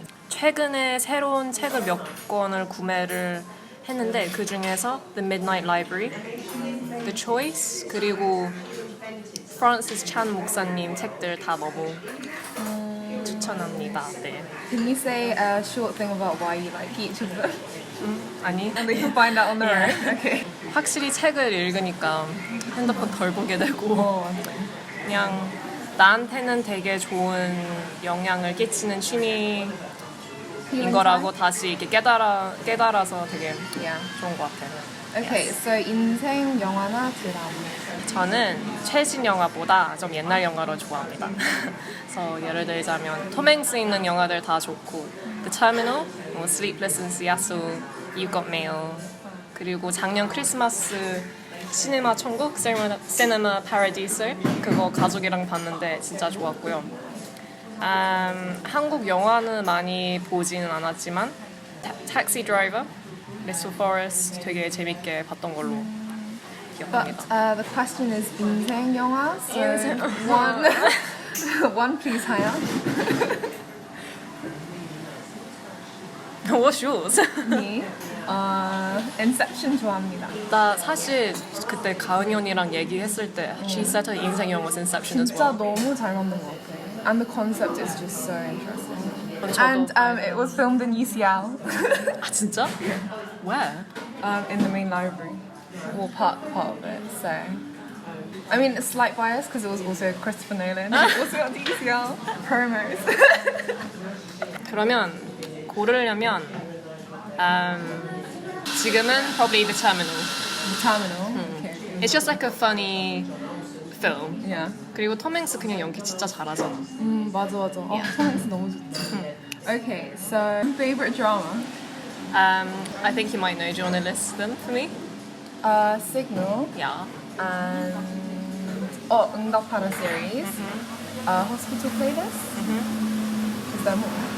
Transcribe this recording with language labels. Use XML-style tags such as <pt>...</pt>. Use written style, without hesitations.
<ko>최근에 새로운 책을 몇 권을 구매를 했는데 그 중에서 The Midnight Library, The Choice 그리고 프란시스 찬 목사님 책들 다 너무 추천합니다. 네.</ko> <en>Can you say a short thing about why you like each of them?</en> <ko>아니</ko> <en>And we can find out on their own. Okay.</en> <ko>확실히 책을 읽으니까 핸드폰 덜 보게 되고 맞아. 그냥 나한테는 되게 좋은 영향을 끼치는 취미인 거라고 다시 이렇게 깨달아서 되게</ko> <en>Yeah.</en> <ko>좋은 것 같아요. Okay, so 인생 영화나 드라마. 저는 최신 영화보다 좀 옛날 영화를 좋아합니다. 그래서 예를 들자면 톰 행스 있는 영화들 다 좋고 The Terminal, 뭐 Sleepless in Seattle, You've Got Mail 그리고 작년 크리스마스 시네마 천국, 시네마 파라디스 그거 가족이랑 봤는데 진짜 좋았고요. 한국 영화는 많이 보지는 않았지만 택시 드라이버, Little Forest 되게 재밌게 봤던 걸로</ko> <en>But</en> <ko>기억합니다.</ko> <en>the question is</en> <ko>인생 영화.</ko> <en>So</en> <ko>인생</ko> <en>one please, 하연. What's yours? Me.</en> <ko>Inception 좋아합니다. 나 사실 그때 가은이 언니랑 얘기했을 때</ko> <en>She said her</en> <ko>인생 영화</ko> <en>was Inception as</en> <ko>진짜</ko> <en>well.</en> <ko>너무 잘 만든 것 같아.</ko> <en>And the concept is just so interesting.</en> <ko>저도.</ko> <en>And it was filmed in UCL.</en> <ko>아 진짜?</ko> <en>Where? In the main library. Well, part of it. So, I mean, a slight bias because it was also Christopher Nolan. Also got the UCL promos.</en> <ko>그러면 고르려면 지금은</ko> <en>probably The Terminal. The Terminal. Okay. It's just like a funny film. Yeah.</en> <ko>그리고 톰 행스 그냥 연기 진짜 잘하잖아. 맞아. 톰 행스 너무 좋지.</ko> <en>Okay, so favorite drama? I think you might know. Do you want to list them for me? Signal Yeah. and 응답하라 series. Hospital Playlist. Is there more?</en>